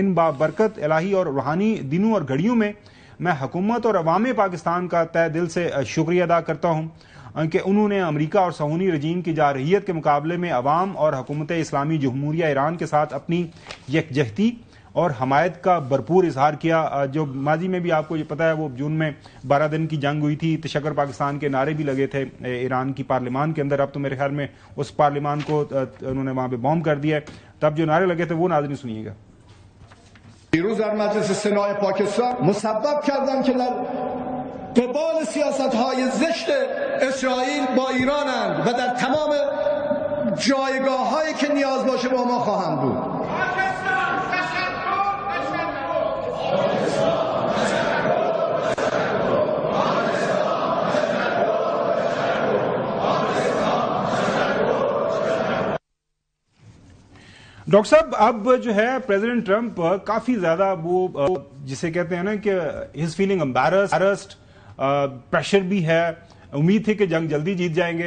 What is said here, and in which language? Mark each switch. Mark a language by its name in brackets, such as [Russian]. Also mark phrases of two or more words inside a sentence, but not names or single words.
[Urdu] ان بابرکت الٰہی اور روحانی دنوں اور گھڑیوں میں میں حکومت اور عوام پاکستان کا تہہ دل سے شکریہ ادا کرتا ہوں کہ انہوں نے امریکہ اور صیہونی رجیم کی جارحیت کے مقابلے میں عوام اور حکومت اسلامی جمہوریہ ایران کے ساتھ اپنی یکجہتی اور حمایت کا بھرپور اظہار کیا. جو ماضی میں بھی آپ کو یہ پتا ہے وہ جون میں 12 دن کی جنگ ہوئی تھی، تشکر پاکستان کے نعرے بھی لگے تھے ایران کی پارلیمان کے اندر. اب تو میرے خیال میں اس پارلیمان کو انہوں نے وہاں پہ بم کر دیا ہے، تب جو نعرے لگے تھے وہ ناظرین سنیے گا. [Persian] دیروز در مجلس سنای پاکستان مسبب کردن که در قبال سیاست‌های زشت اسرائیل با ایرانند و در تمام جایگاه‌هایی که نیاز باشه با ما خواهند بود. [Urdu] ڈاکٹر صاحب اب جو ہے پریزیڈنٹ ٹرمپ کافی زیادہ وہ جسے کہتے ہیں نا کہ [English] his feeling embarrassed, [Urdu] پریشر بھی ہے، امید تھی کہ جنگ جلدی جیت جائیں گے.